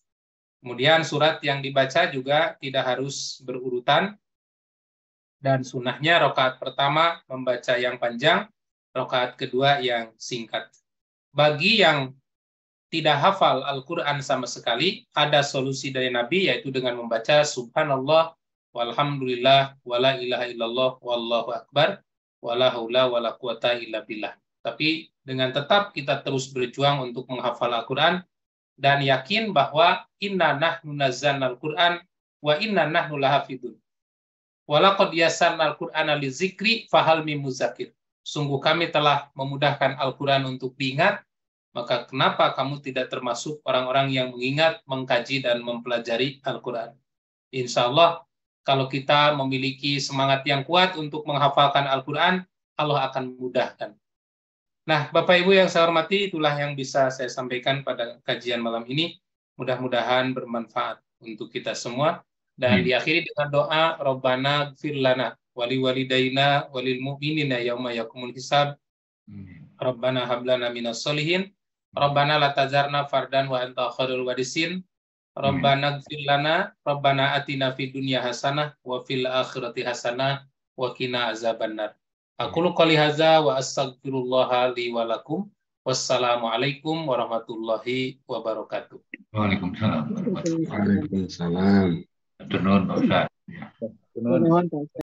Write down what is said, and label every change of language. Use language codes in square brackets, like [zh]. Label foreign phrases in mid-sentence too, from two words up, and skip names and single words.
[id] Kemudian surat yang dibaca juga tidak harus berurutan, dan sunnahnya rakaat pertama membaca yang panjang, rakaat kedua yang singkat. Bagi yang tidak hafal Al-Quran sama sekali, ada solusi dari Nabi, yaitu dengan membaca [ar] سبحان الله والحمد لله ولا إله إلا الله والله أكبر ولا حول ولا قوة إلا بالله. [id] Tapi dengan tetap kita terus berjuang untuk menghafal Al-Quran dan yakin bahwa [ar] إنا نحن نزلنا القرآن وإنا نحن لحافظون. ولقد يسرنا القرآن للذكر فهل من مدكر. [id] Sungguh kami telah memudahkan Al-Quran untuk diingat, maka kenapa kamu tidak termasuk orang-orang yang mengingat, mengkaji dan mempelajari Al-Quran? [ar] إن شاء الله [id] kalau kita memiliki semangat yang kuat untuk menghafalkan Al-Quran, Allah akan memudahkan. Nah, Bapak Ibu yang saya hormati, itulah yang bisa saya sampaikan pada kajian malam ini. Mudah-mudahan bermanfaat untuk kita semua. Dan diakhiri dengan doa, [ar] ربنا اغفر لنا ولوالدينا وللمؤمنين يوم يقوم الحساب. ربنا هب لنا من الصالحين. ربنا لا تذرنا فردا وأنت خير الوارثين. ربنا اغفر لنا، ربنا آتنا في الدنيا حسنة وفي الآخرة حسنة وقنا عذاب النار. أقول قولي هذا وأستغفر الله لي ولكم. والسلام عليكم ورحمة الله وبركاته. وعليكم السلام. وعليكم السلام. [jv] Matur nuwun Pak Ustaz. Ya. [su] Nuhun. Nuhun, Pak Ustaz.